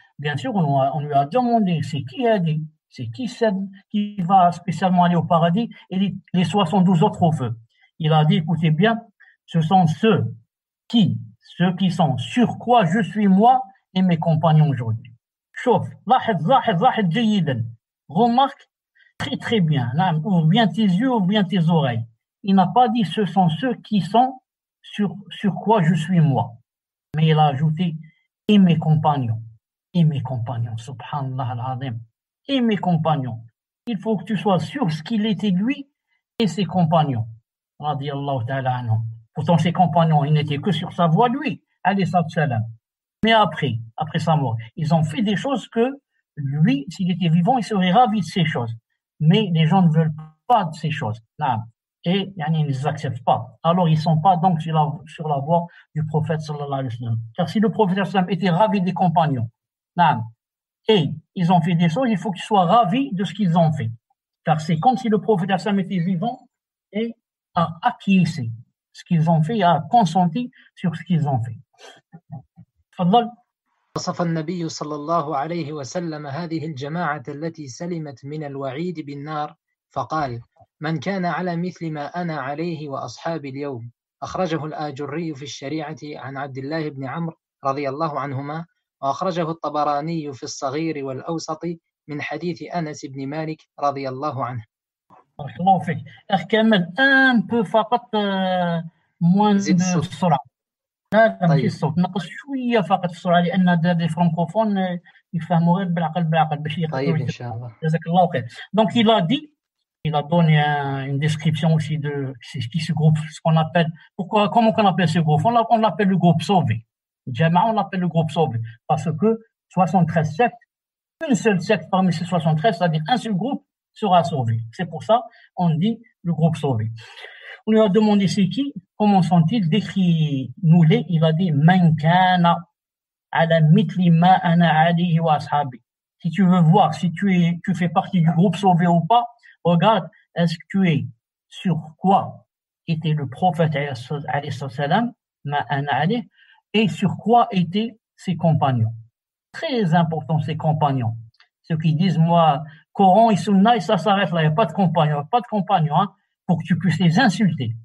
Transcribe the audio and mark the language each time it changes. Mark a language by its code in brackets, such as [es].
[fr] Bien sûr, on lui a demandé c'est qui a dit, c'est qui va spécialement aller au paradis et les 72 autres au feu. Il a dit écoutez bien, ce sont ceux qui sont sur quoi je suis moi et mes compagnons aujourd'hui. Chauffe, [ar] لاحظ جيدا. [fr] Remarque très très bien, ouvre bien tes yeux, ouvre bien tes oreilles. Il n'a pas dit ce sont ceux qui sont sur quoi je suis moi. Mais il a ajouté et mes compagnons, subhanallah al-azim, et mes compagnons. Il faut que tu sois sûr ce qu'il était lui et ses compagnons. Radiyallahu ta'ala anhum. Pourtant ses compagnons, ils n'étaient que sur sa voie lui, alayhi salam. Mais après sa mort, ils ont fait des choses que lui, s'il était vivant, il serait ravi de ces choses. Mais les gens ne veulent pas de ces choses. Et ils ne les acceptent pas. Alors ils ne sont pas donc sur la voie du prophète sallallahu alayhi wa sallam. Car si le prophète sallallahu alayhi wa sallam était ravi des compagnons, et ils ont fait des choses, il faut qu'ils soient ravis de ce qu'ils ont fait. Car c'est comme si le prophète sallallahu alayhi wa sallam était vivant et a acquiescé ce qu'ils ont fait, a consenti sur ce qu'ils ont fait. [ar] تفضل. وصف النبي صلى الله عليه وسلم هذه الجماعة التي سلمت من الوعيد بالنار فقال من كان على مثل ما أنا عليه وأصحابي اليوم. أخرجه الآجري في الشريعة عن عبد الله بن عمرو رضي الله عنهما، وأخرجه الطبراني في الصغير والأوسط من حديث أنس بن مالك رضي الله عنه. بارك الله فيك. كمل [fr] un peu [ar] فقط [fr] moins de [ar] السرعة. لا ماشي الصوت، نقص شوية فقط السرعة لأن [fr] des francophones [ar] يفهموا غير بالعقل باش يقدروا. طيب إن شاء الله. جزاك الله خير. [fr] Donc il a donné une description aussi de ce groupe, ce qu'on appelle, comment on appelle ce groupe? On l'appelle le groupe sauvé. Jama'a, on l'appelle le groupe sauvé. Parce que 73 sectes, une seule secte parmi ces 73, c'est-à-dire un seul groupe, sera sauvé. C'est pour ça, on dit le groupe sauvé. On lui a demandé c'est qui, comment sont-ils, décris-nous-les. Il a dit, [ar] man kana على مثل ما أنا عليه وأصحابي. [fr] Si tu veux voir si tu fais partie du groupe sauvé ou pas, regarde, est-ce que tu es sur quoi était le prophète alayhi salam, [ar] ma ana alayh, [fr] et sur quoi étaient ses compagnons. Très important, ses compagnons. Ceux qui disent, moi, Coran et Sunna, et ça s'arrête là, il n'y a pas de compagnons, hein, pour que tu puisses les insulter.